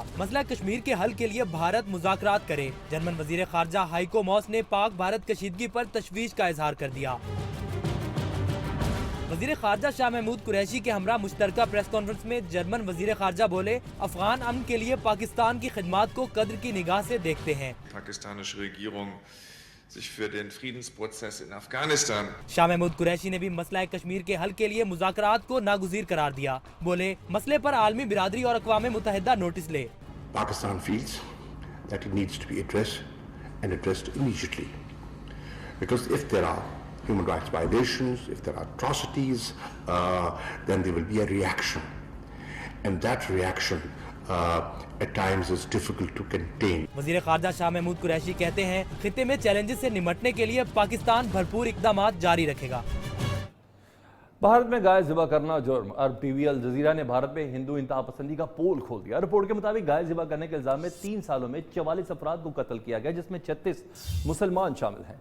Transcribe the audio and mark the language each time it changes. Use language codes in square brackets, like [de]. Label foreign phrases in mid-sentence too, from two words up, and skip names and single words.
[ur] مسئلہ کشمیر کے حل کے لیے بھارت مذاکرات کرے۔ جرمن وزیر خارجہ ہائیکو ماس نے پاک بھارت کشیدگی پر تشویش کا اظہار کر دیا۔ وزیر خارجہ شاہ محمود قریشی کے ہمراہ مشترکہ پریس کانفرنس میں جرمن وزیر خارجہ بولے، افغان امن کے لیے پاکستان کی خدمات کو قدر کی نگاہ سے دیکھتے ہیں۔ [de] پاکستانische Regierung sich für den Friedensprozess in Afghanistan. [ur] شاہ محمود قریشی نے بھی مسئلہ کشمیر کے حل کے لیے مذاکرات کو ناگزیر قرار دیا۔ بولے، مسئلے پر عالمی برادری اور اقوام متحدہ نوٹس لے۔ [en] Pakistan feels that it needs to be addressed and addressed immediately. Because if there are human rights violations, if there are atrocities, then there will be a reaction. And that reaction at times is difficult to contain. [ur] وزیر خارجہ شاہ محمود قریشی کہتے ہیں خطے میں چیلنجز سے نمٹنے کے لیے پاکستان بھرپور اقدامات جاری رکھے گا۔ بھارت میں گائے ذبح کرنا جرم۔ عرب ٹی وی الجزیرہ نے بھارت میں ہندو انتہا پسندی کا پول کھول دیا۔ رپورٹ کے مطابق گائے ذبح کرنے کے الزام میں 3 سالوں میں 44 افراد کو قتل کیا گیا، جس میں 36 مسلمان شامل ہیں۔